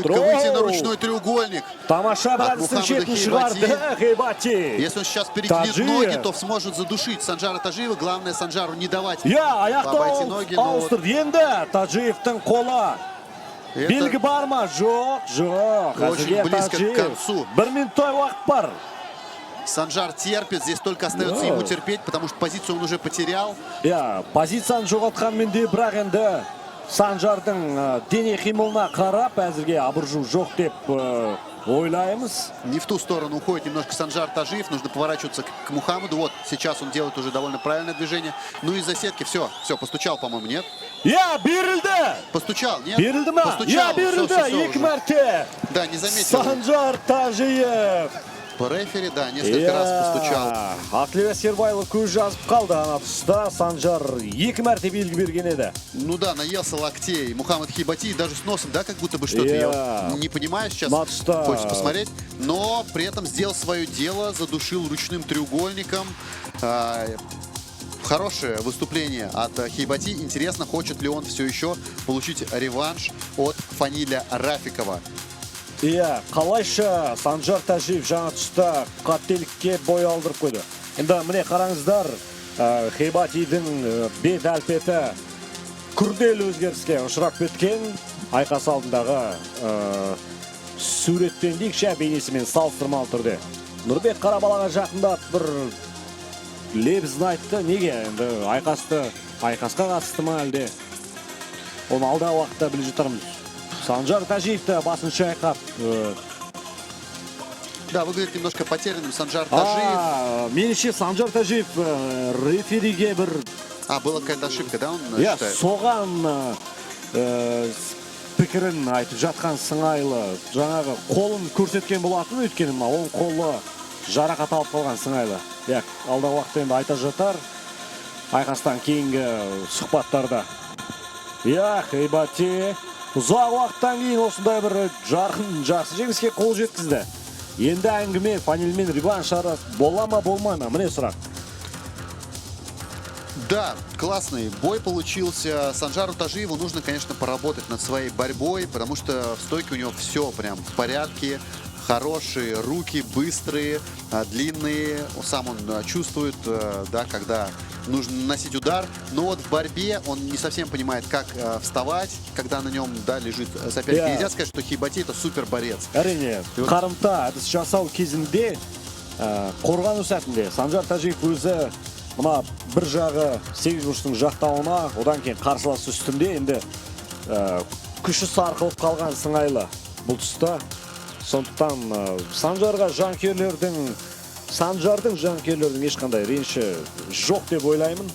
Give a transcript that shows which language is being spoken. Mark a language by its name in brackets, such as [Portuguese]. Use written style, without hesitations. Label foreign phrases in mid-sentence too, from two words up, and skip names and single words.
[Russian] Попытка выйти на ручной треугольник. [Kazakh] Тамаша бір [Russian] От [Kazakh] әдістің Мухаммада шетін шығарды Хейбати. [Russian] Если он сейчас перекинет Таджиев. ноги, то сможет задушить Санжара Тажиева. Главное Санжару не давать [Kazakh] Аяқты [Russian] обойти ноги. Но вот [Kazakh] ауыстырды. Енді Таджиевтің қолы. Белгі [Russian] это [Kazakh] бар ма? Жоқ. [Russian] Очень [Kazakh] Әзірге [Russian] близко к Таджиев. концу. [Kazakh] Бір минуттай уақыт бар. [Russian] Санжар терпит. Здесь только остается ему терпеть, потому что позицию он уже потерял. [Kazakh] Позицияны жоғалтқанмен де бірақ енді Санжардың дене қимылына қарап әзірге абыржу жоқ деп ойлаймыз. [Russian] Не в ту сторону уходит немножко Санжар Тажиев. Нужно поворачиваться к Мухаммаду. Вот сейчас он делает уже довольно правильное движение. Ну из-за сетки все, постучал, по-моему, нет? [Kazakh] Берілді. [Russian] Постучал, нет? [Kazakh] Берілді ма? [Russian] Постучал. [Kazakh] Берілді. Екі мәрте. [Russian] Да, не заметил. Санжар Тажиев. Рефери, да, несколько раз постучал. [Kazakh] Ақлева Сербайлы көз жазып қалды ана тұста. Санжар екі мәрте белгі берген еді. [Russian] Ну да, наелся локтей. Мухаммад Хейбати даже с носом, да, как будто бы что-то. Я не понимаю сейчас. Хочется посмотреть. Но при этом сделал свое дело, задушил ручным треугольником. Хорошее выступление от Хейбати. Интересно, хочет ли он все еще получить реванш от Фаниля Рафикова. [Kazakh] Қалайша Санжар Тажиев жаңа тұста қателікке бой алдырып қойды. Енді міне қараңыздар, Хейбатидің бет әлпеті күрделі өзгеріске ұшырап кеткен. Айқас алдындағы суреттен дейікші бейнесімен салыстырмалы түрде. Нұрбек Қарабалаға жақындап бір лебізін айтты. Неге? Енді айқасқа қатысты ма әлде? Оны алдағы уақытта біле жатармыз. Санжар Тажиевті басын шайқап. [Russian] Да, выглядит немножко потерянным Санжар Тажиев. [Kazakh] Меніңше Санжар Тажиев рефериге бір... [Russian] Была какая-то ошибка, да, он считает? [Kazakh] Соған пікірін айтып жатқан сыңайлы. Жаңағы қолын көрсеткен болатын өйткені оның қолы жарақат алып қалған сыңайлы. Алдағы уақытта енді айта жатар. Айқастан кейінгі сұхбаттарда. Хейбати ұзақ уақыттан кейін осындай бір жарқын, жақсы жеңіске қол жеткізді. Енді әңгіме Фанилмен реванш арасы бола ма, болмай ма? Міне сұрақ. [Russian] Да, классный бой получился. Санжару Тажиеву нужно, конечно, поработать над своей борьбой, потому что в стойке у него все прям в порядке. Хорошие руки, быстрые, длинные. Сам он чувствует, да, когда нужно наносить удар. Но вот в борьбе он не совсем понимает, как вставать, когда на нем, да, лежит соперник. Нельзя сказать, что Хейбати это супер борец. [Kazakh] Әрине, қарымта әдіс жасау кезінде қорғану сәтінде Санжар Тажиев өзі мына бір жағы 8 бұрыштың жақтауына, одан кейін қарсыласы үстінде енді күші сарқылып қалған сыңайлы бұл тұста. Сондықтан Санжардың жанкүйерлердің ешқандай реніші жоқ деп ойлаймын.